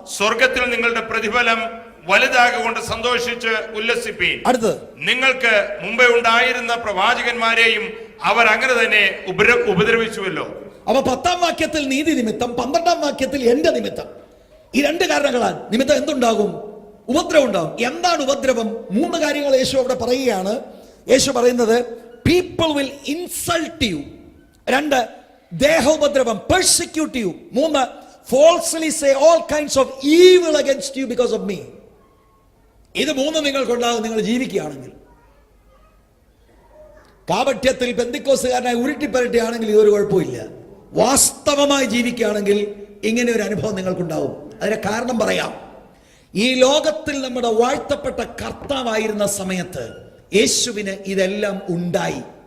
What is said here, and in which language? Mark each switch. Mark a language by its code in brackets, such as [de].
[ml] സ്വർഗത്തിൽ നിങ്ങളുടെ പ്രതിഫലം വലുതാകൊണ്ട് സന്തോഷിച്ച് ഉല്ലസിപ്പീൻ. അടുത്ത്, നിങ്ങൾക്ക് മുമ്പേ ഉണ്ടായിരുന്ന പ്രവാചകന്മാരെയും അവർ അങ്ങനെ തന്നെ ഉപദ്രവിച്ചുവല്ലോ. അപ്പൊ 10-ാം വാക്യത്തിൽ നീതി നിമിത്തം, 12-ാം വാക്യത്തിൽ എന്റെ നിമിത്തം. ഈ രണ്ട് കാരണങ്ങളാൽ നിമിത്തം എന്തുണ്ടാകും? ഉപദ്രവം ഉണ്ടാകും. എന്താണ് ഉപദ്രവം? 3 കാര്യങ്ങൾ യേശു അവിടെ പറയുകയാണ്. യേശു പറയുന്നത്, [en] people will insult you. [ml] 2, ദേഹോപദ്രവം, [en] persecute you. 3, falsely say all kinds of evil against you because of me. [ml] ഇത് 3 നിങ്ങൾക്കുണ്ടാകും നിങ്ങൾ ജീവിക്കുകയാണെങ്കിൽ. കാപട്യത്തിൽ പെന്തിക്കോസുകാരനായി ഉരുട്ടിപ്പരട്ടിയാണെങ്കിൽ ഇതൊരു കുഴപ്പമില്ല. വാസ്തവമായി ജീവിക്കുകയാണെങ്കിൽ ഇങ്ങനെ ഒരു അനുഭവം നിങ്ങൾക്കുണ്ടാവും. അതിന്റെ കാരണം പറയാം. ഈ ലോകത്തിൽ നമ്മുടെ വാഴ്ത്തപ്പെട്ട കർത്താവായിരുന്ന സമയത്ത് യേശുവിന് ഇതെല്ലാം ഉണ്ടായി.